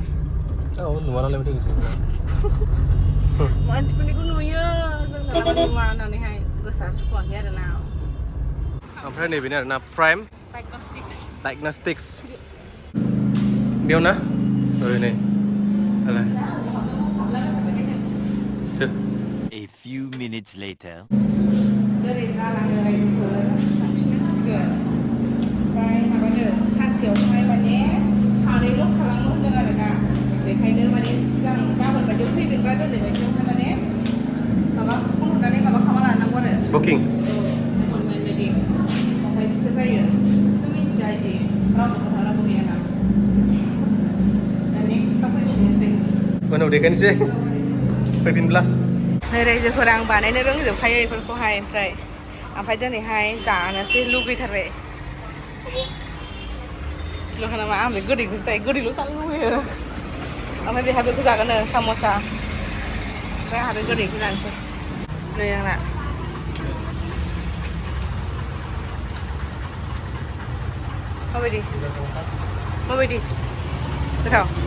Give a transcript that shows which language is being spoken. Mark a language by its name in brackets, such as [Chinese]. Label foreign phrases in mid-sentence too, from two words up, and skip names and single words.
[Bodo] औ नुवा नालाय माथो गोसो मानसिफोरनिखौ नुयो जोंना नुवा होननानैहाय गोसोआ सुखुवाखै आरोना ओमफ्राय नैबेनो आरोना प्राइम डायग्नस्टिक्स बेयाव ना नै [English] A few minutes later. [Bodo] दोनै जालाङो रायजोफोर थांफिननांसिगोन ओमफ्राय माबानो सानसेयावहाय माने सानैल' खालामो होनदों आरोना बेखायनो माने सिगां गाबोन बायदियाव फैगोनबा दोनै बायदियावहाय माने [English] Booking. appointment ready. [Bodo] ओमफ्रायसो जायो नों मिथिया इदि रावबो खोन्थानांगौ गैयाना दा नेक्स्टआव फैफिननोसै उनाव देखायनोसै फैफिनब्ला नै रायजोफोरा आं बानायनो रोंजोबखायो बेफोरखौहाय ओमफ्राय दिनैहाय जानोसै लुगैथारबाय किल' खानामा आं बे गोदैखौसो जायो गोदैल' जानो लुगैयो ओमफ्राय बेहा बेखौ जागोन साम'सा ओमफ्राय आंहा बे गोदैखौ जानोसै नै आंना माबायदि गोथाव